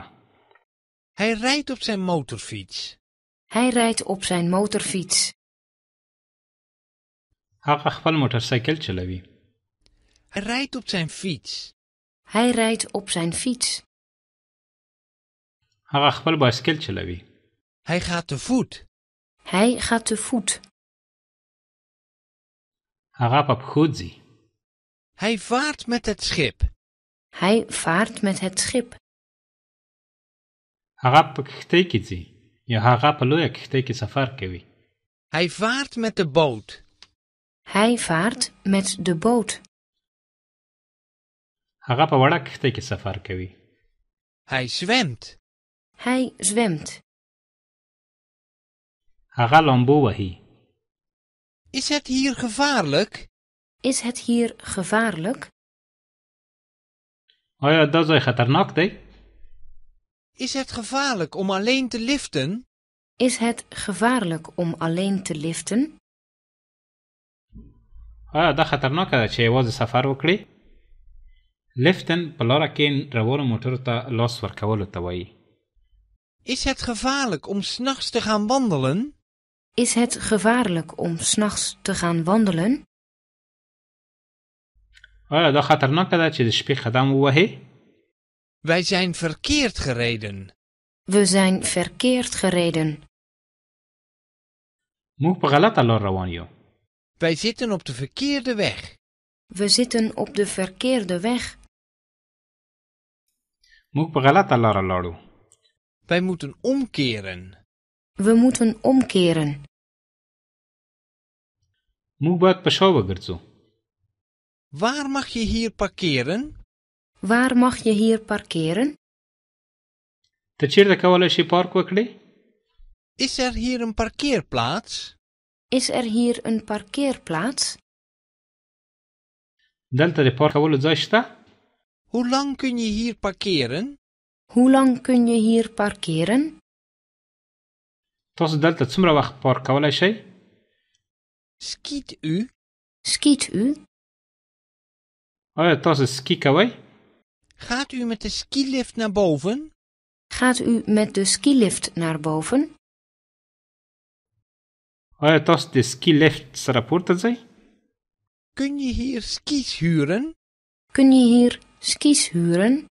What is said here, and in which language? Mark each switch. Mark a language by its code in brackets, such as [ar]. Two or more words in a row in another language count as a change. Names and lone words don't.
[nl] Hij rijdt op zijn motorfiets. Hij rijdt op zijn motorfiets. [ps] هغه خپل موټرسایکل چلوي. [nl] Hij rijdt op zijn fiets. Hij rijdt op zijn fiets. [ps] هغه خپل بایسکل چلوي. [nl] Hij gaat te voet. Hij gaat te voet. [ps] هغه په پښو ځي. [nl] Hij vaart met het schip. Hij vaart met het schip. [ps] هغه په کښتۍ کې ځي یا هغه په لویه کښتۍ کې سفر کوي. [nl] Hij vaart met de boot. Hij vaart met de boot. [ps] هغه په وړه کښتۍ کې سفر کوي. [nl] Hij zwemt. Hij zwemt. [ps] هغه لامبو وهي. [nl] Is het hier gevaarlijk? Is het hier gevaarlijk? [ps] آیا دا ځای خطرناک دی؟ [nl] Is het gevaarlijk om alleen te liften? Is het gevaarlijk om alleen te liften? [ps] آیا دا خطرناکه ده چې یوازې سفر وکړي؟ لفټن په لاره کې روانو موټرو ته لاس ورکولو ته وایي. [nl] Is het gevaarlijk om 's nachts te gaan wandelen? Is het gevaarlijk om 's nachts te gaan wandelen? [ps] آیا دا خطرناکه ده چې د شپې قدم ووهې؟ [nl] Wij zijn verkeerd gereden. We zijn verkeerd gereden. [ps] موږ په غلطه لار روان یو. [nl] Wij zitten op de verkeerde weg. We zitten op de verkeerde weg. [ps] موږ په غلطه لار لاړو. [nl] Wij moeten omkeren. We moeten omkeren. [ps] موږ باید په شا وګرځو. [nl] Waar mag je hier parkeren? Waar mag je hier parkeren? [ps] ته چیرته کولی شې پارک وکړې؟ [nl] Is er hier een parkeerplaats? Is er hier een parkeerplaats? [ps] دلته د پارک کولو ځای شته؟ [nl] Hoe lang kun je hier parkeren? Hoe lang kun je hier parkeren? [ps] تاسو دلته څومره وخت پارک کولای شئ؟ [nl] Skiet u? Skiet u? [ps] آیا تاسو سکی کوئ؟ [nl] Gaat u met de skilift naar boven? Gaat u met de skilift naar boven? [ps] آیا تاسو د سکی لیفت سره پورته ځئ؟ [nl] Kun je hier skis huren? Kun je hier skis huren?